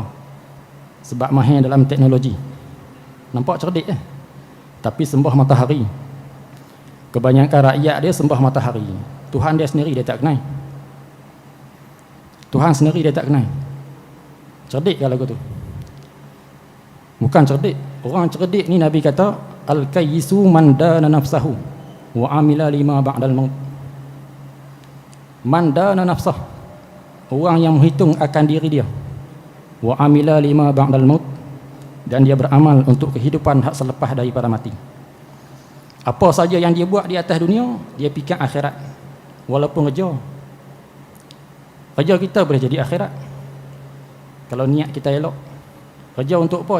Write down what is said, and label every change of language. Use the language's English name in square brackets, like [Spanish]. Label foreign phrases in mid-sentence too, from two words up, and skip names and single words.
[Malay] Sebab mahir dalam teknologi. Nampak cerdik tapi sembah matahari. Kebanyakan rakyat dia sembah matahari. Tuhan dia sendiri dia tak kenal. Tuhan sendiri dia tak kenal. Cerdik kalau tu. Bukan cerdik. Orang cerdik ni Nabi kata [Arabic] الكيس من دان نفسه وعمل لما بعد الموت. من دان نفسه, [Malay] orang yang menghitung akan diri dia, [Arabic] وعمل لما بعد الموت, [Malay] dan dia beramal untuk kehidupan hak selepas daripada mati. Apa saja yang dia buat di atas dunia, dia fikir akhirat. Walaupun kerja kita boleh jadi akhirat kalau niat kita elok. Kerja untuk apa?